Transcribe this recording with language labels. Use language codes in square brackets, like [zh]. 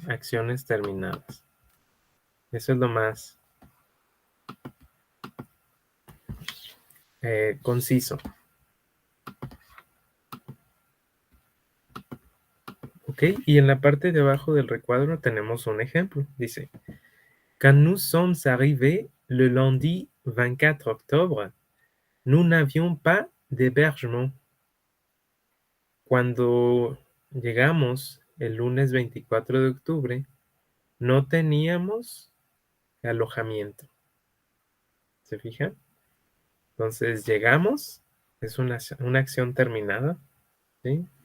[es] Acciones terminadas. Eso es lo más conciso. ¿Ok? Y en la parte de abajo del recuadro tenemos un ejemplo. [fr] Dice, quand nous sommes arrivés le lundi 24 octobre, nous n'avions pas d'hébergement. [es] Cuando llegamos el lunes 24 de octubre, no teníamos alojamiento. ¿Se fijan? Entonces llegamos, es una acción terminada, ¿sí?